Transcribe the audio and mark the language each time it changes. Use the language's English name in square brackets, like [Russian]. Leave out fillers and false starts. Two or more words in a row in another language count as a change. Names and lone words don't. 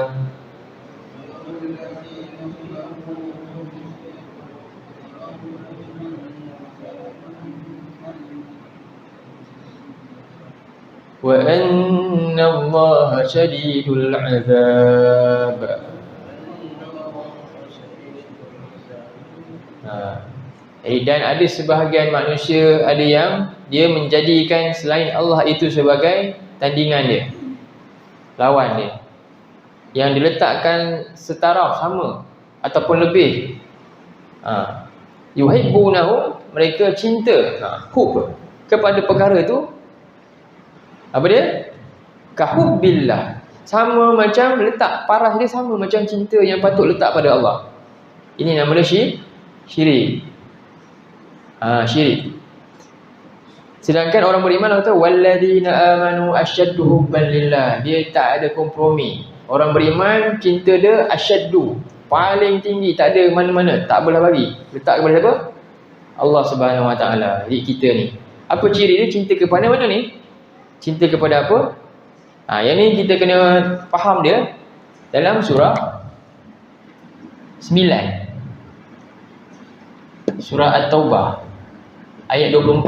[Arabic] وَأَنَّ اللَّهَ شَدِيدُ الْعَذَابِ. [Malay] Dan ada sebahagian manusia, ada yang dia menjadikan selain Allah itu sebagai tandingan dia, lawan dia, yang diletakkan setaraf, sama ataupun lebih. Yuhibbunahu, mereka cinta, hub kepada perkara itu. Apa dia? Kahubbillah, sama macam letak paras dia, sama macam cinta yang patut letak pada Allah. Ini nama dia syirik. Syirik. Sedangkan orang beriman Allah kata [Arabic] والذين آمنوا أشد حبا لله. [Malay] Dia tak ada kompromi. Orang beriman cinta dia asyaddu, paling tinggi, tak ada mana-mana, tak boleh bagi. Letak kepada siapa? Allah [Arabic] سبحانه وتعالى. [Malay] Jadi kita ni, apa ciri dia? Cinta kepada mana ni? Cinta kepada apa? Yang ni kita kena faham dia dalam surah 9, surah At-Taubah, ayat 24.